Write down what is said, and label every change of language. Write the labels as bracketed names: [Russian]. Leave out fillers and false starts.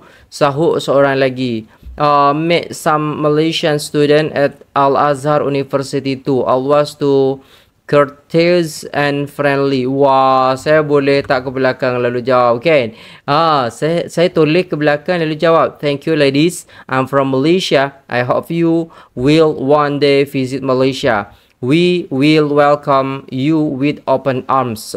[Malay] Sahut seorang lagi. [English] Met some Malaysian student at Al-Azhar University too. Always too courteous and friendly. [Malay] Wah, saya boleh tak ke belakang lalu jawab kan? Saya toleh ke belakang lalu jawab, [English] thank you ladies, I'm from Malaysia. I hope you will one day visit Malaysia. We will welcome you with open arms.